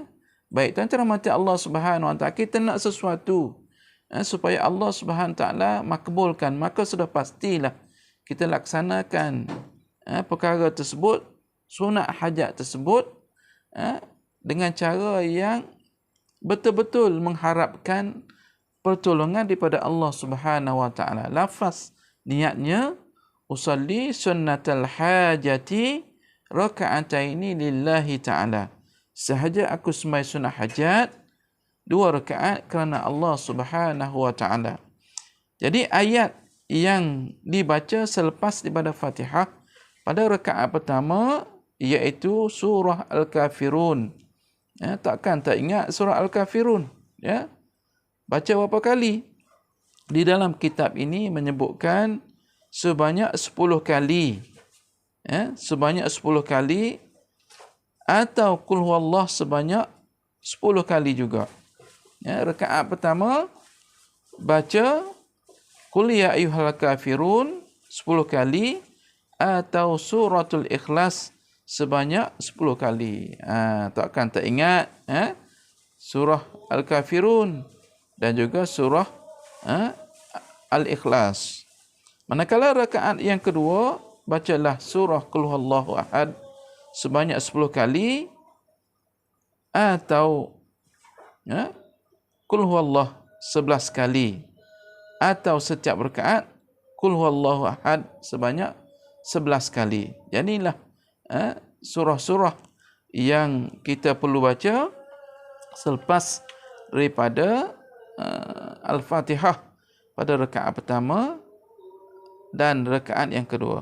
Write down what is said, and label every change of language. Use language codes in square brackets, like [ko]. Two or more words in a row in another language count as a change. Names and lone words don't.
[ms] Baik, tuan-tuan rahmati [ar] الله سبحانه و تعالى, [ms] kita nak sesuatu supaya [ar] الله سبحانه و تعالى [ms] makbulkan, maka sudah pastilah kita laksanakan perkara tersebut, sunat hajat tersebut dengan cara yang betul-betul mengharapkan pertolongan daripada [ar] الله سبحانه و تعالى. [ms] Lafaz niatnya [ar] أصلي سنة الحاجة ركعتين لله تعالى. [ms] Sahaja aku sembahyang sunnah hajat 2 rakaat kerana [ar] الله سبحانه و تعالى. [ms] Jadi ayat yang dibaca selepas daripada Fatihah pada rakaat pertama iaitu surah Al-Kafirun. Takkan tak ingat surah Al-Kafirun? Ya. Baca berapa kali? Di dalam kitab ini menyebutkan sebanyak 10 kali. Sebanyak 10 kali, atau [ar] قل هو الله [ms] sebanyak 10 kali juga. Rakaat pertama baca [ar] قل يا أيها الكافرون [ms] 10 kali atau [ar] سورة الإخلاص [ms] sebanyak 10 kali. Takkan tak ingat surah Al-Kafirun dan juga surah Al-Ikhlas. Manakala rakaat yang kedua, bacalah surah [ar] قل هو الله أحد [ms] sebanyak 10 kali atau [ar] قل هو الله [ms] 11 kali, atau setiap rakaat [ar] قل هو الله أحد [ms] sebanyak 11 kali. Jadilah surah-surah yang kita perlu baca selepas daripada Al-Fatihah pada rakaat pertama dan rakaat yang kedua.